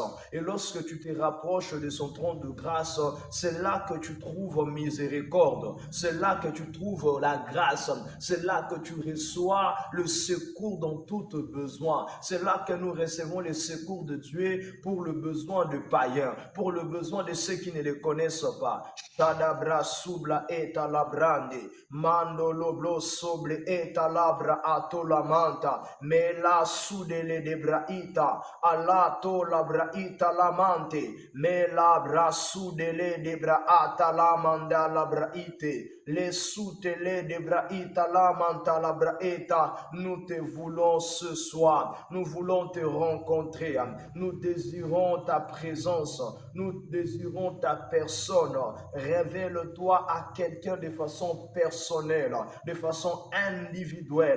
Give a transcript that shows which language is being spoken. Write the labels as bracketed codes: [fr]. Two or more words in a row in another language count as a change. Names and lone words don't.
[fr] Et lorsque tu te rapproches de son trône de grâce, c'est là que tu trouves miséricorde. C'est là que tu trouves la grâce. C'est là que tu reçois le secours dans tout besoin. C'est là que nous recevons le secours de Dieu pour le besoin de païens, pour le besoin de ceux qui ne le connaissent pas. Shadabra subla eta labrande, mando loblo soble eta labra atola manta, mela sudele de braita, alato labraita lamante, mela bra sudele de braata lamanda labraite. Les soutele de braïta la manta la braïta, nous te voulons ce soir, nous voulons te rencontrer, nous désirons ta présence, nous désirons ta personne. Révèle-toi à quelqu'un de façon personnelle, de façon individuelle.